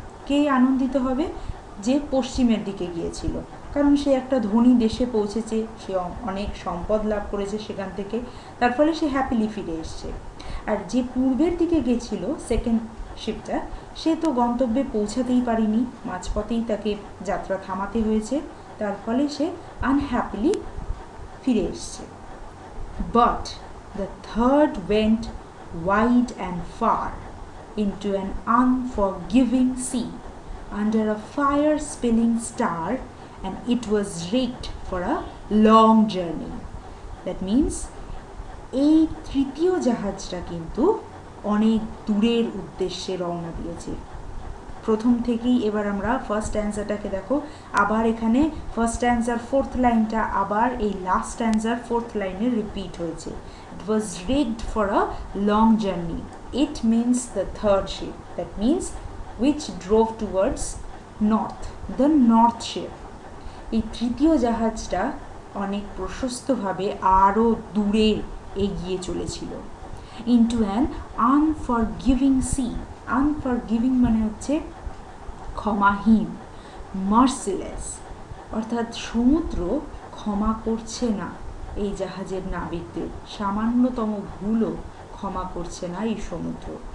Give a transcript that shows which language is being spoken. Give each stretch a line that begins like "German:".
Bangla: কে আনন্দিত হবে? যে পশ্চিমের দিকে গিয়েছিল, কারণ সে একটা ধনী দেশে পৌঁছেছে, সে অনেক সম্পদ লাভ করেছে সেখান থেকে, তার ফলে সে হ্যাপিলি ফিরে এসছে। আর যে পূর্বের দিকে গেছিল সেকেন্ড শিপটা, সে তো গন্তব্যে পৌঁছাতেই পারেনি, মাঝপথেই তাকে যাত্রা থামাতে হয়েছে, তার ফলে সে আনহ্যাপিলি ফিরে এসছে।
English: But the third went wide and far into an unforgiving sea under a fire-spilling star, and it was rigged for a long journey. That means
Bangla: এই তৃতীয় জাহাজটা কিন্তু অনেক দূরের উদ্দেশ্যে রওনা দিয়েছে। প্রথম থেকেই এবার আমরা ফার্স্ট অ্যান্সারটাকে দেখো, আবার এখানে ফার্স্ট অ্যান্সার ফোর্থ লাইনটা আবার এই লাস্ট অ্যান্সার ফোর্থ লাইনে রিপিট হয়েছে।
English: It was rigged for a long journey. It means the third ship, that means which drove towards north, the north ship.
Bangla: এই তৃতীয় জাহাজটা অনেক প্রশস্তভাবে আরও দূরে এগিয়ে চলেছিল।
English: into an unforgiving sea.
Bangla: unforgiving মানে হচ্ছে ক্ষমাহীন, merciless, অর্থাৎ সমুদ্র ক্ষমা করছে না এই জাহাজের নাবিকদের, সামান্যতম ভুলও ক্ষমা করছে না এই সমুদ্র।